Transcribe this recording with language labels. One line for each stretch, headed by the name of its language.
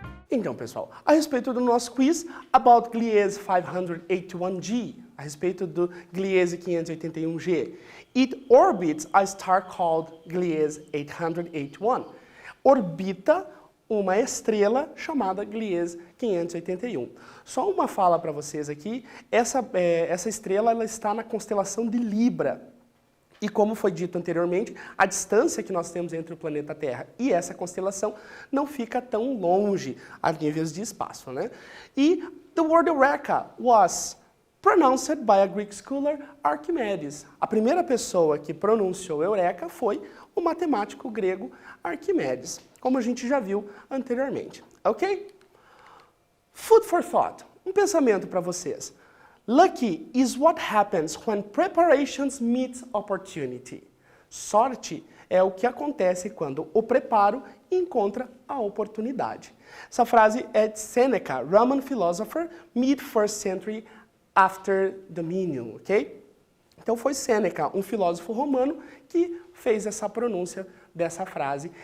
Portuguese: Então, pessoal, a respeito do nosso quiz, about Gliese 581G, a respeito do Gliese 581G.
English: It orbits a star called Gliese 881.
Portuguese: Orbita uma estrela chamada Gliese 581. Só uma fala para vocês aqui, essa estrela ela está na constelação de Libra. E como foi dito anteriormente, a distância que nós temos entre o planeta Terra e essa constelação não fica tão longe a níveis de espaço, né?
English: E the word Eureka was pronounced by a Greek scholar Archimedes.
Portuguese: A primeira pessoa que pronunciou Eureka foi o matemático grego Arquimedes, como a gente já viu anteriormente, ok?
English: Food for thought,
Portuguese: um pensamento para vocês.
English: Lucky is what happens when preparations meet opportunity.
Portuguese: Sorte é o que acontece quando o preparo encontra a oportunidade. Essa frase é de
English: Seneca, Roman philosopher, mid-1st century after Dominion, ok?
Portuguese: Então foi Seneca, um filósofo romano, que fez essa pronúncia dessa frase.